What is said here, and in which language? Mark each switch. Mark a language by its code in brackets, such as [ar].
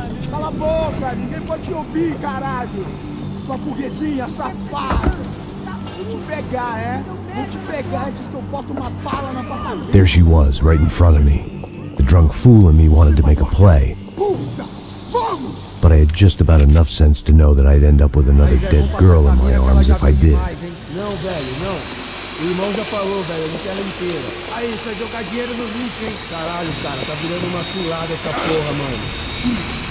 [pt] Cala a boca, ninguém pode te ouvir, caralho! Sua burguesinha safada! Vou te pegar, é? Vou te pegar antes que eu boto uma bala na tua cabeça! [en] There she was, right in front of me. The drunk fool in me wanted to make a play. [pt] Puta! Vamos! [en] But I had just about enough sense to know that I'd end up with another dead girl in my arms if I did. [pt] Não, velho, não. O irmão já falou, velho, eu não quero ela inteira. Aí, isso é jogar dinheiro no lixo, hein? Caralho, cara, tá virando uma cilada essa porra, mano.